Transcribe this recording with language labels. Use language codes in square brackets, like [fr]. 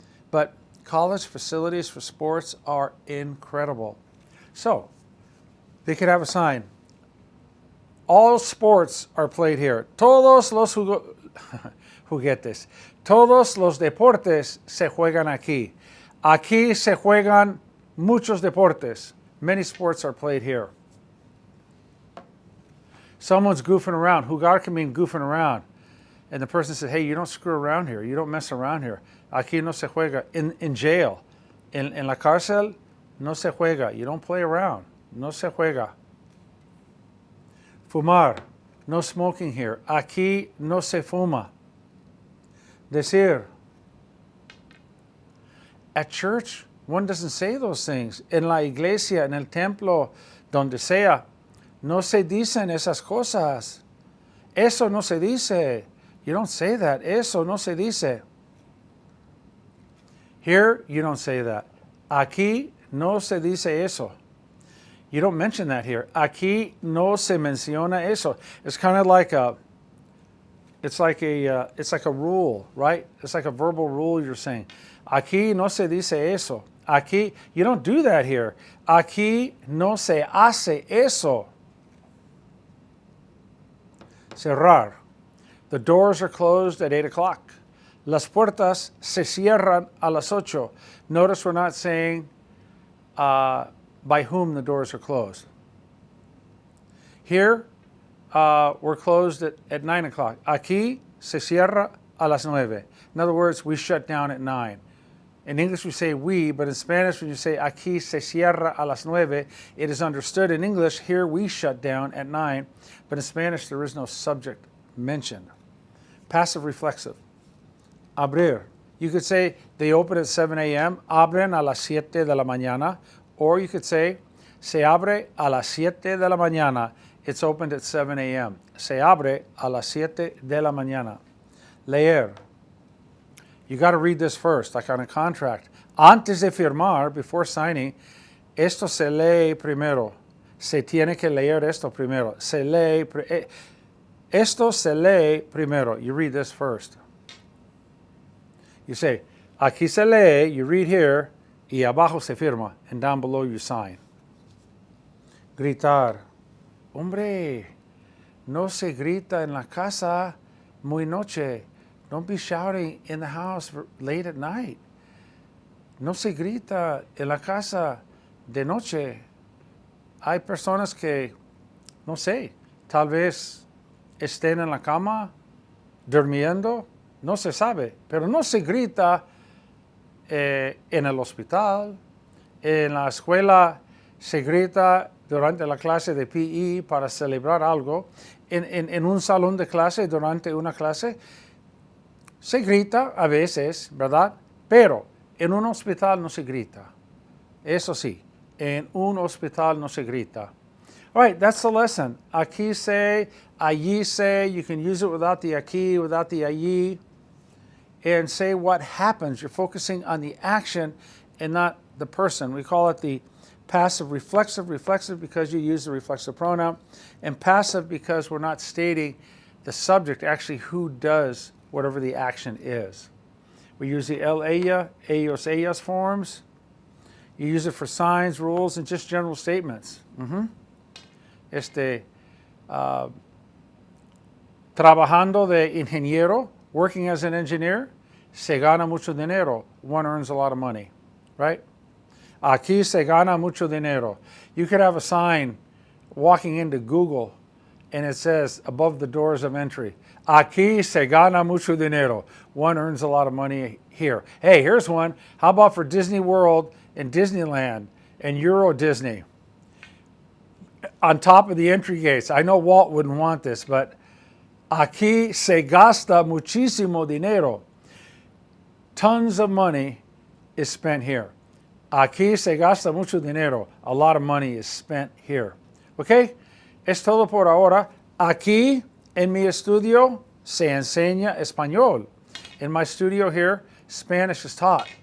[en] But college facilities for sports are incredible. So, they could have a sign. All sports are played here. [es] Todos los juguetes. Todos los deportes se juegan aquí. Aquí se juegan muchos deportes. [en] Many sports are played here. Someone's goofing around. Jugar can mean goofing around. And the person says, hey, you don't screw around here. You don't mess around here. [es] Aquí no se juega. [en] In jail. [es] En la cárcel, no se juega. [en] You don't play around. [es] No se juega. Fumar. [en] No smoking here. [es] Aquí no se fuma. Decir. [en] At church, one doesn't say those things. [es] En la iglesia, en el templo, donde sea, no se dicen esas cosas. Eso no se dice. [en] You don't say that. [es] Eso no se dice. [en] Here, you don't say that. [es] Aquí no se dice eso. [en] You don't mention that here. [es] Aquí no se menciona eso. [en] It's kind of like it's like a rule, right? It's like a verbal rule you're saying. [es] Aquí no se dice eso. Aquí, [en] you don't do that here. [es] Aquí no se hace eso. [en] Cerrar. The doors are closed at 8 o'clock. [es] Las puertas se cierran a las 8. [en] Notice we're not saying by whom the doors are closed. Here, we're closed at 9 o'clock. [es] Aquí se cierra a las 9. [en] In other words, we shut down at 9. In English, we say we, but in Spanish, when you say [es] aquí se cierra a las 9, [en] it is understood in English, here we shut down at 9, but in Spanish, there is no subject mentioned. Passive reflexive. Abrir. You could say they open at 7 a.m., [es] abren a las 7 de la mañana, [en] or you could say [es] se abre a las 7 de la mañana. [en] It's opened at 7 a.m. [es] Se abre a las 7 de la mañana. Leer. [en] You got to read this first, like on a contract. [es] Antes de firmar, [en] before signing, [es] esto se lee primero. Se tiene que leer esto primero. Se lee, esto se lee primero. [en] You read this first. You say, [es] aquí se lee, [en] you read here, [es] y abajo se firma, [en] and down below you sign. Gritar. [es] hombre, no se grita en la casa muy noche. [en] Don't be shouting in the house late at night. [es] No se grita en la casa de noche. Hay personas que, no sé, tal vez estén en la cama durmiendo, no se sabe, pero no se grita en el hospital, en la escuela se grita durante la clase de PE para celebrar algo, en un salón de clase durante una clase, se grita a veces, ¿verdad? Pero en un hospital no se grita. Eso sí, en un hospital no se grita. [en] All right, that's the lesson. Aquí say, allí say. You can use it without the aquí, without the allí. And say what happens. You're focusing on the action and not the person. We call it the passive reflexive. Reflexive because you use the reflexive pronoun. And passive because we're not stating the subject, actually who does whatever the action is. We use the el, ella, ellos, ellas forms. You use it for signs, rules, and just general statements. [es] Trabajando de ingeniero, [en] working as an engineer, [es] se gana mucho dinero. [en] One earns a lot of money, right? [es] Aquí se gana mucho dinero. [en] You could have a sign walking into Google and it says above the doors of entry, [es] aquí se gana mucho dinero. [en] One earns a lot of money here. Hey, here's one. How about for Disney World and Disneyland and Euro Disney? On top of the entry gates. I know Walt wouldn't want this, but [es] aquí se gasta muchísimo dinero. [en] Tons of money is spent here. [es] Aquí se gasta mucho dinero. [en] A lot of money is spent here. [es] Okay? Es todo por ahora. Aquí en mi estudio se enseña español. [en] In my studio here, Spanish is taught.